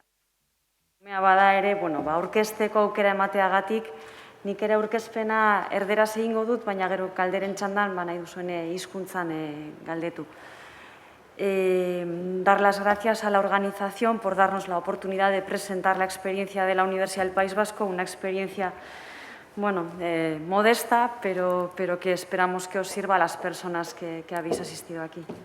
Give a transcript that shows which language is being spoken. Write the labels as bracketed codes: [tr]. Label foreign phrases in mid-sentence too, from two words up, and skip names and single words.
[eu] Mea bada ere, aurkezteko aukera emateagatik, nik ere aurkezpena erderaz egingo dut, baina gero galderen txandan, nahi duzuen hizkuntzan galdetu. [es] Dar las gracias a la organización por darnos la oportunidad de presentar la experiencia de la Universidad del País Vasco, una experiencia modesta, pero que esperamos que os sirva a las personas que habéis asistido aquí.